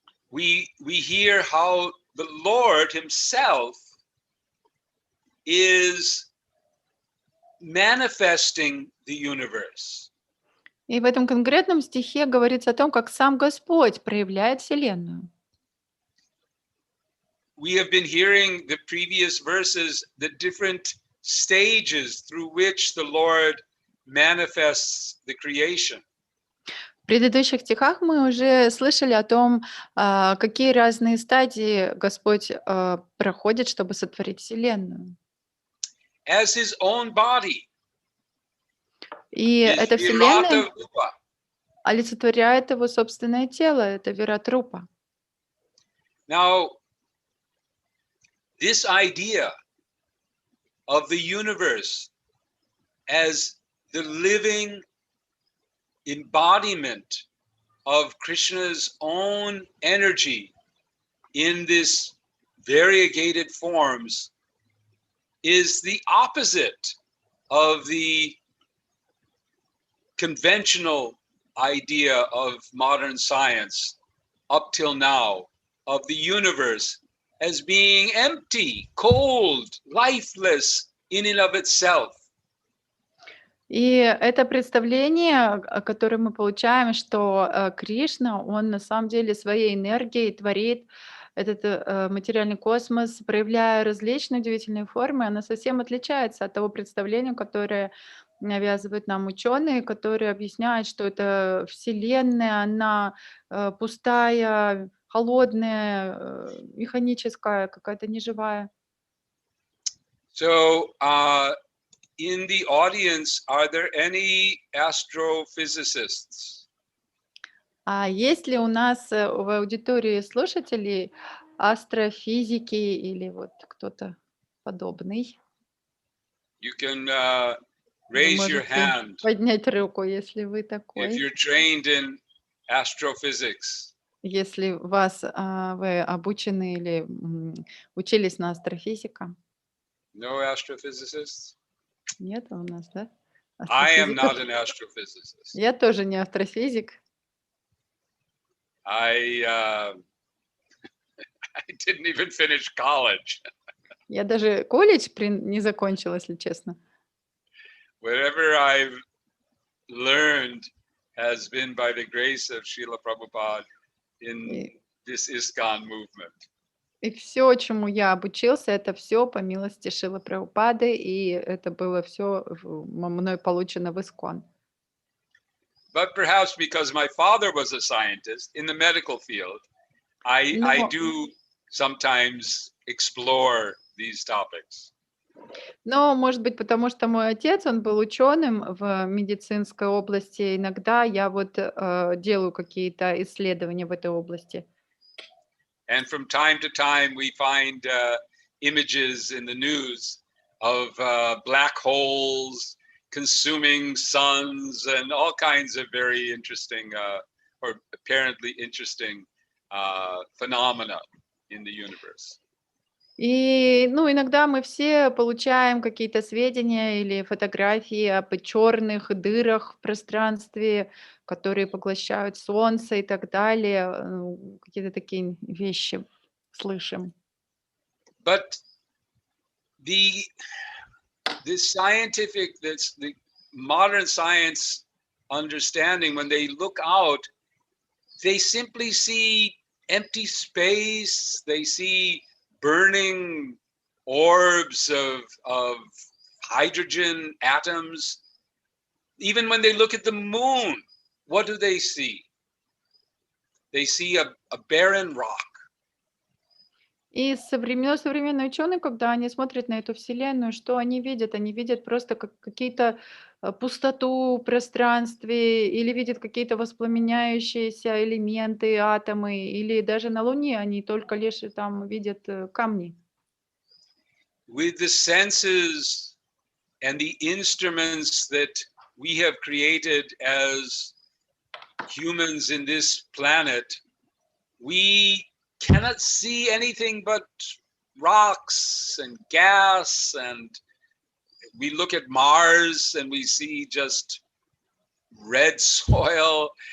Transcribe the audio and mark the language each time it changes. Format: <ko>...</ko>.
<en>We hear how the Lord himself is manifesting the universe.</en> <ru>И в этом конкретном стихе говорится о том, как сам Господь проявляет Вселенную.</ru> <en>We have been hearing the previous verses, the different stages through which the Lord manifests the creation.</en> <ru>В предыдущих стихах мы уже слышали о том, какие разные стадии Господь проходит, чтобы сотворить Вселенную.</ru> <en>As his own body,</en> <ru>И</ru> <en>his</en> <ru>эта</ru> <en>virata</en> <ru>Вселенная</ru> <en>rupa.</en> <ru>олицетворяет его собственное тело, это Виратрупа.</ru> <en>Now, this idea of the universe as the living embodiment of Krishna's own energy in this variegated forms is the opposite of the conventional idea of modern science up till now of the universe as being empty, cold, lifeless in and of itself.</en> <ru>И это представление, которое мы получаем, что Кришна, он на самом деле своей энергией творит этот материальный космос, проявляя различные удивительные формы, оно совсем отличается от того представления, которое навязывают нам ученые, которые объясняют, что это Вселенная, она пустая, холодная, механическая, какая-то неживая.</ru> <en>So, in the audience, are there any astrophysicists?</en> <ru>А есть ли у нас в аудитории слушателей астрофизики или вот кто-то подобный?</ru> <en>You can</en> <ru>Вы</ru> <en>raise your</en> <ru>можете</ru> <en>hand</en> <ru>поднять руку, если вы</ru> <en>if</en> <ru>такой.</ru> <en>you're trained in astrophysics.</en> <ru>Если вы обучены или учились на астрофизика.</ru> <en>No astrophysicists?</en> <ru>Нет у нас, да?</ru> <en>I am</en> <ru>Астрофизиков?</ru> <en>not an astrophysicist.</en> <ru>Я тоже не астрофизик.</ru> <en>I didn't even finish college.</en> <ru>Я даже колледж не закончила, если честно.</ru> <en>Whatever I've learned has been by the grace of Srila Prabhupada in this ISKCON movement.</en> <ru>И все, чему я обучился, это все по милости Шрилы Прабхупады, и это было все мной получено в ИСККОН.</ru> <en>But perhaps because my father was a scientist in the medical field, I do sometimes explore these topics.</en> <ru>Но, может быть, потому что мой отец, он был ученым в медицинской области, иногда я вот делаю какие-то исследования в этой области.</ru> <en>And from time to time, we find images in the news of black holes consuming suns and all kinds of very interesting or apparently interesting phenomena in the universe.</en> <ru>И, ну, иногда мы все получаем какие-то сведения или фотографии об черных дырах в пространстве, которые поглощают Солнце и так далее. Какие-то такие вещи слышим.</ru> <en>But the scientific, the modern science understanding, when they look out, they simply see empty space. They see burning orbs of hydrogen atoms. Even when they look at the moon, what do they see? They see a barren rock.</en> <ru>И современные ученые, когда они смотрят на эту Вселенную, что они видят? Они видят просто какие-то пустоту в пространстве или видят какие-то воспламеняющиеся элементы, атомы, или даже на Луне они только лишь там видят камни.</ru> <en>With the senses and the instruments that we have created as humans in this planet, we cannot see anything but rocks and gas, and we look at Mars and we see just red soil.</en>